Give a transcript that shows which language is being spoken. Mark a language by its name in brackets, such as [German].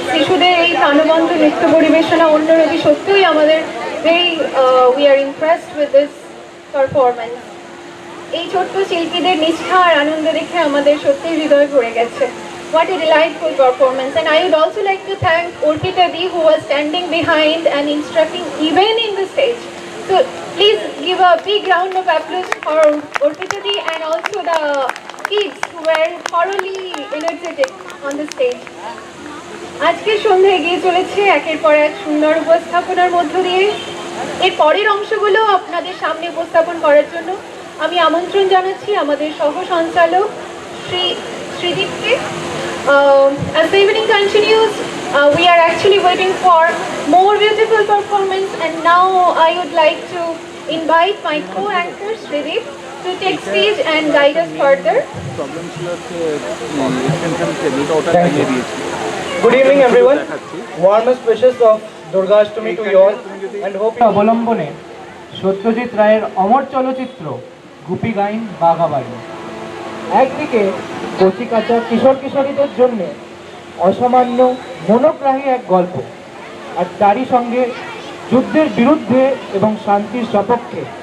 [Bangla] শিশুদের এই প্রাণবন্ত নৃত্য পরিবেশনা অন্যরকম, সত্যিই আমাদের very [English] We are impressed with this performance. [Bangla] এই ছোট্ট শিল্পীদের নিষ্ঠা আর আনন্দ দেখে আমাদের সত্যিই হৃদয় ভরে গেছে। [English] What a delightful performance. And I would also like to thank Orpita Di, who was standing behind and instructing even in the stage. So please give a big round of applause for Orpita Di and also the kids who were thoroughly energetic on the stage. [Bangla] আজকের সন্ধ্যা এগিয়ে চলেছে একের পর এক সুন্দর উপস্থাপনার মধ্য দিয়ে। এর পরের অংশগুলো আপনাদের সামনে উপস্থাপন করার জন্য আমি আমন্ত্রণ জানাচ্ছি আমাদের সহ সঞ্চালক শ্রীদীপকে। [English] As the evening continues, we are actually waiting for more beautiful performance, and now I would like to invite my co-anchor Shrideep to take stage and guide us further. [Bangla] Problem ছিল হচ্ছে এক্সটেনশন কেবলটা ওটা ভেঙে দিয়েছি। [English] Good evening everyone. Warmest wishes of Durgashtami to you all and hope [Bangla] অবলম্বনে সত্যজিৎ রায়ের অমর চলচ্চিত্র গুপি গাইন বাঘাবাড়ি। একদিকে কচিকাঁচা কিশোর কিশোরীদের জন্য অসামান্য মনোগ্রাহী এক গল্প, আর তারই সঙ্গে যুদ্ধের বিরুদ্ধে এবং শান্তির সপক্ষে